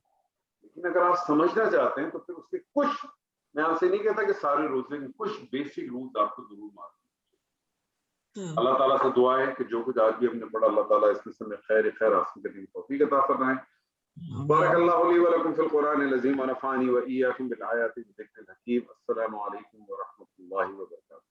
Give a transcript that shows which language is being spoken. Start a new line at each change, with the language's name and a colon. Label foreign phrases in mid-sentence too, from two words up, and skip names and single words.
Urdu: لیکن اگر آپ سمجھنا چاہتے ہیں تو پھر اس کے کچھ، میں آپ سے نہیں کہتا کہ سارے روزے میں، کچھ
English: basic rules
Urdu: آپ کو ضرور معلوم. اللہ تعالیٰ سے دعا ہے کہ جو کچھ آج بھی ہم نے پڑھا اللہ تعالیٰ اس میں خیر حاصل کرنے کی توفیق عطا فرمائے.
Arabic: بارک اللہ لی ولکم فی القرآن العظیم ونفعنی وإیاکم بالآیات والذکر الحکیم. السلام علیکم ورحمۃ اللہ وبرکاتہ.